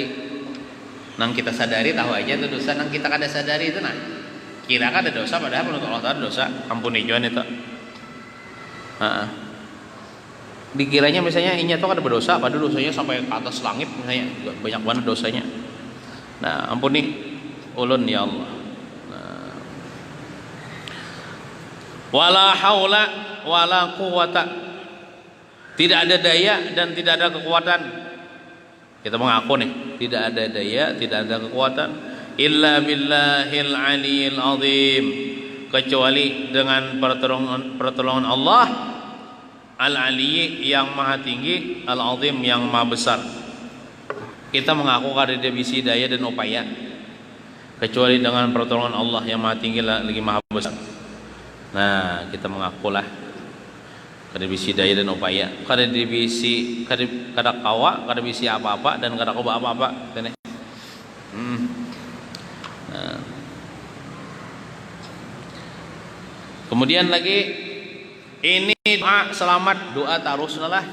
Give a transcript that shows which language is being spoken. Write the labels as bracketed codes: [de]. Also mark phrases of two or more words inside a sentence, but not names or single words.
[bjn] Nang kita sadari tahu aja itu dosa, nang kita kada sadari itu nah kira kada dosa, padahal menurut Allah Ta'ala dosa. Ampuni juan itu. Dikiranya misalnya inya tuh kada berdosa, padahal dosanya sampai ke atas langit misalnya, banyak banget dosanya. Nah ampuni ulun ya Allah. [ar] Wala haula wala quwata, [id] tidak ada daya dan tidak ada kekuatan. Kita mengaku nih, tidak ada daya, tidak ada kekuatan, [ar] illa billahil aliyil azim, [id] kecuali dengan pertolongan Allah al-ali, yang maha tinggi, al-azim, yang maha besar. [bjn] Kita mengaku kada ada bisi daya dan upaya, [id] kecuali dengan pertolongan Allah yang Maha Tinggi lagi Maha Besar. [bjn] Nah, kita mengakulah kada bisi daya dan upaya, kada dibisi kada kawa, kada bisi apa-apa dan kada coba apa-apa. Nah. Kemudian lagi ini doa selamat, doa tarusna lah.